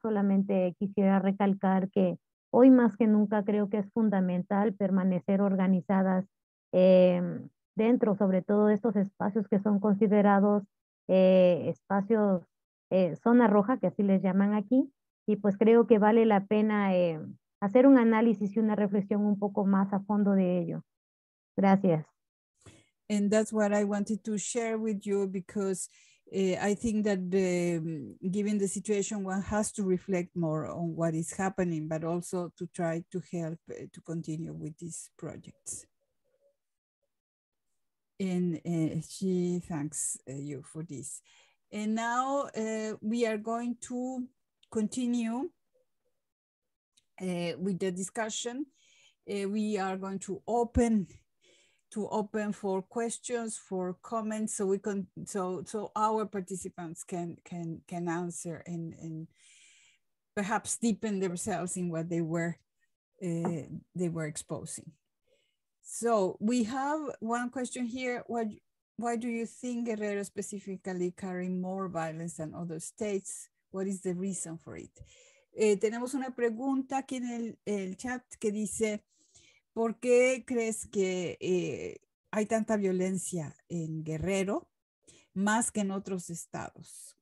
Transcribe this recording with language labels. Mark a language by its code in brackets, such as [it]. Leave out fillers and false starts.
[es] Solamente quisiera recalcar que hoy más que nunca creo que es fundamental permanecer organizadas dentro, sobre todo de estos espacios que son considerados espacios zona roja, que así les llaman aquí, y pues creo que vale la pena hacer un análisis y una reflexión un poco más a fondo de ello. Gracias. [en] And that's what I wanted to share with you, because I think that given the situation, one has to reflect more on what is happening, but also to try to help to continue with these projects. And she thanks you for this. And now we are going to continue with the discussion. We are going to open for questions, for comments, so we can so our participants can answer and perhaps deepen themselves in what they were exposing. So we have one question here. Why do you think Guerrero specifically carry more violence than other states? What is the reason for it? [es] Tenemos una pregunta aquí en el chat que dice, ¿por qué crees que hay tanta violencia en Guerrero más que en otros estados?